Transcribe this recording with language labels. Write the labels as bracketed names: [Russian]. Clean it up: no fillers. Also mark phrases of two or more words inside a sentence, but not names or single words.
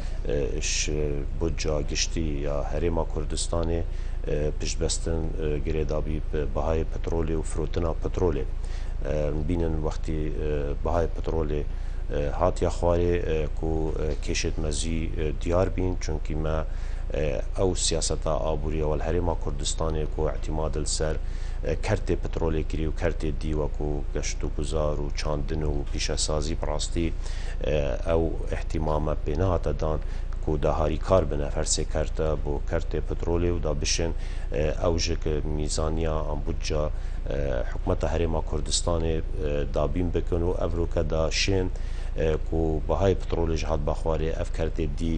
[Kurdish] بودجا گشتی یا هەرێما کوردستانی پشتبەستن گرێدابی بەهای پترۆلی و فرۆتنە پترۆلێ بینن وەختی بەهای پترۆلێ هاتیە خوارێ و کێشێت مەزی دیار بین چونکی me ئەو سیاسەتا ئابووریەوە هەرێما کوردستانی و اعتیمادل سەر kertê petrolê kirî û kertê dî wekû geşt û guzar û çandin û pîşesazî pirastî ew ihtimame pê nehate dan ku daharî kar bine her sê kerte bo kertê petrolê û da bişin ew ji mîzaniya an budca hikûmeta Herêma Kurdistanê dabîn bikin û ev roke da şên ku bihayê petrolê ji hat bexwarê ev kertê dî